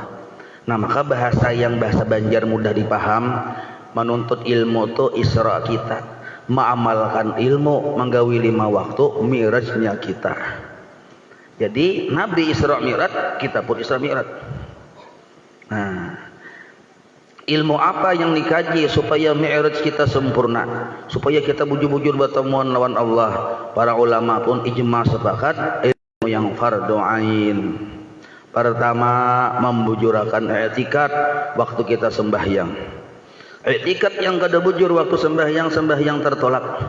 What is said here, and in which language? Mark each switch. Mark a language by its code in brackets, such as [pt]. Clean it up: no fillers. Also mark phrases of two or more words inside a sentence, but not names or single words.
[id] Nah, maka bahasa Banjar mudah dipaham, menuntut ilmu itu Isra kita, mengamalkan ilmu, menggawi 5 waktu, mi'rajnya kita. Jadi Nabi Isra Mi'raj, kita pun Isra Mi'raj. Nah, ilmu apa yang dikaji supaya mi'raj kita sempurna, supaya kita bujur-bujur bertemuan lawan Allah? Para ulama pun ijma sepakat ilmu yang [ar] fardu ain. [bjn] Pertama, membujurakan i'tikad waktu kita sembahyang. I'tikad yang kada bujur waktu sembahyang tertolak.